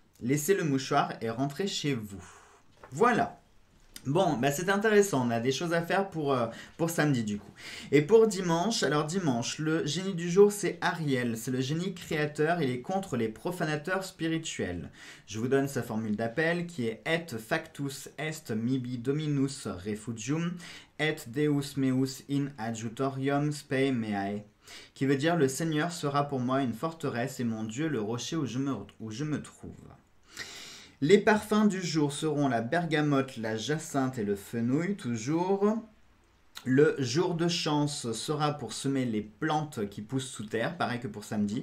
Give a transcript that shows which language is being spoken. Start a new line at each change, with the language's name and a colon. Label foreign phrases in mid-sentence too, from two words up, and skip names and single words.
French: Laissez le mouchoir et rentrez chez vous. » Voilà. Bon, bah c'est intéressant, on a des choses à faire pour samedi du coup. Et pour dimanche, alors dimanche, le génie du jour c'est Ariel, c'est le génie créateur, il est contre les profanateurs spirituels. Je vous donne sa formule d'appel qui est «
Latin: Et factus est mihi dominus refugium, et deus meus in adjutorium spei meae
French: » qui veut dire « Le Seigneur sera pour moi une forteresse et mon Dieu le rocher où je me trouve ». Les parfums du jour seront la bergamote, la jacinthe et le fenouil, toujours. Le jour de chance sera pour semer les plantes qui poussent sous terre, pareil que pour samedi.